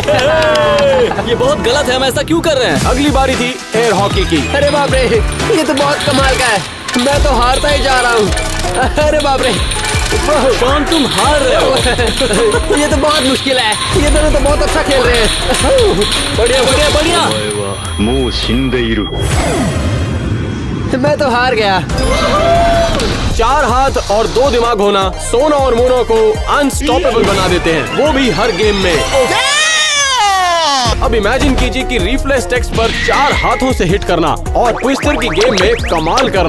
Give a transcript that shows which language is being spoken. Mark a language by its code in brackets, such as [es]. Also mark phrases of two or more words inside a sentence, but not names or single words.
[hi] ये बहुत गलत है, हम ऐसा क्यों कर रहे हैं? अगली बारी थी [en] air hockey [hi] की। अरे बाप रे, ये तो बहुत कमाल का है। मैं तो हारता ही जा रहा हूँ। अरे बाप रे, शॉन तुम हार रहे हो। ये तो बहुत मुश्किल है। ये दोनों तो बहुत अच्छा खेल रहे हैं। बढ़िया बढ़िया बढ़िया। [ja] もう死んでいる。 [hi] मैं तो हार गया। 4 हाथ और 2 दिमाग होना सोना और मोना को अनस्टॉपेबल बना देते हैं, वो भी हर गेम में। अब इमेजिन कीजिए कि [en] reflex text [hi] पर 4 हाथों से हिट करना और ट्विस्टर की गेम में कमाल करना।